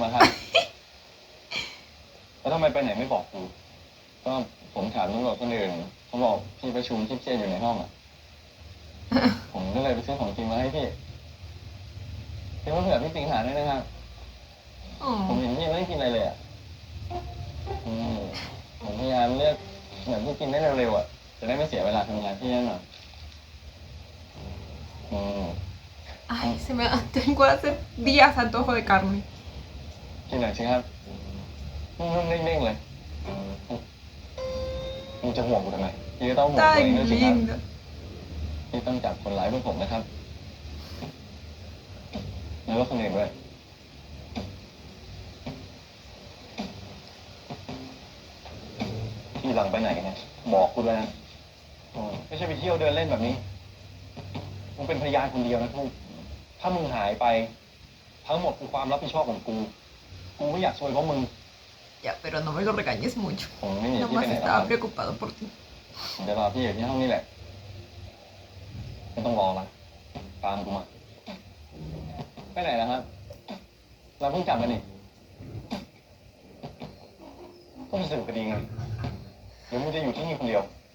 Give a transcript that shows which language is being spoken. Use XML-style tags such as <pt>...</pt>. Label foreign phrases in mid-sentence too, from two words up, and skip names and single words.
<th>กินมาครับ แล้วทำไมไปไหนไม่บอกกู ก็ผมถามตำรวจคนอื่นเขาบอกพี่ประชุมที่เครียดอยู่ในห้องอ่ะ ผมก็เลยไปซื้อของกินมาให้พี่คิดว่าเผื่อพี่สิงหาด้วยนะครับ ผม Oh. เห็นพี่ยังไม่ได้กินอะไรเลยอ่ะผมพยายามเลือกเหมือนที่กินได้เร็วๆอ่ะ จะได้ไม่เสียเวลาทำงานพี่นั่นหน่อยอืม</th> <es>Ay, tengo hace días antojo de carne.</es> <th>กินหน่อยสิครับนุ่มๆเด้งๆเลยมึงจะห่วงกูทำไมพี่ก็ต้องห่วงตัว</th> <es>Tan</es> <th>เองด้วยสิครับ</th> <es>linda.</es> <th>พี่ต้องจับคนร้ายพวกผมนะครับแล้วก็คนอื่นด้วยที่หลังไปไหนเนี่ยบอกกูด้วยนะไม่ใช่ไปเที่ยวเดินเล่นแบบนี้มึงเป็นพยานคนเดียวนะทุกถ้ามึงหายไปทั้งหมดคือความรับผิดชอบของกูไม่อยากซวยเพราะมึง</th> <es>Ya, pero no me lo regañes mucho.</es> <th>ผมไม่หนีพี่ไป</th> <es>Nomás</es> <th>ไหนหรอกค</th> <es>estaba</es> <th>รับ</th> <es>preocupado por ti.</es> <th>เดี๋ยวรอพี่อยู่ที่ห้องนี่แหละไม่ต้องรอละตามกูมาไปไหนนะครับ เราเพิ่งกลับมานี่ ก็ไปสืบคดีไงหรือมึงจะอยู่ที่นี่คนเดียว</th>